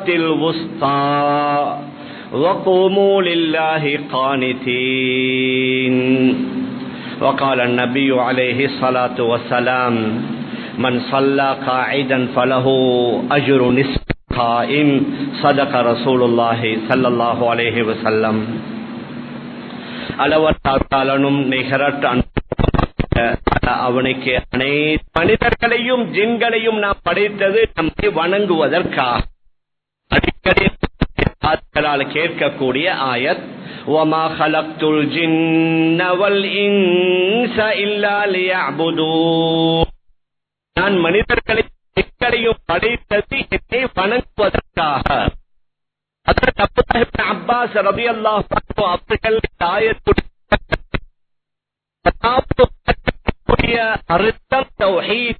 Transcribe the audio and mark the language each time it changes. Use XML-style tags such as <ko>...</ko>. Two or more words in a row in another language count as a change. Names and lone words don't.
<ar>الوسطى وقوموا لله قانتين وقال النبي عليه الصلاة والسلام من صلى قاعدا فله أجر نصف قائم صدق رسول الله صلى الله عليه وسلم</ar> <ta>அளவற்றாலும் நிகரற்ற அவனுக்கு அனைத்து மனிதர்களையும் ஜின்களையும் நாம் படைத்தது நம்மை வணங்குவதற்காக. அடிக்கடி கேட்கக்கூடிய ஆயத்</ta> <ar>وَمَا خَلَقْتُ الْجِنَّ وَالْإِنسَ إِلَّا لِيَعْبُدُونَ</ar> <ta>நான் மனிதர்களையும் ஜின்களையும் படைத்தது என்னை வணங்குவதற்காக. ஹஜ்ரத் அப்துல்லாஹ் இப்னு அப்பாஸ்</ta> <ar>رضي الله عنه</ar> <ta>அவர்கள் ஆயத்துடைய அர்த்தம் தௌஹீத்,</ta>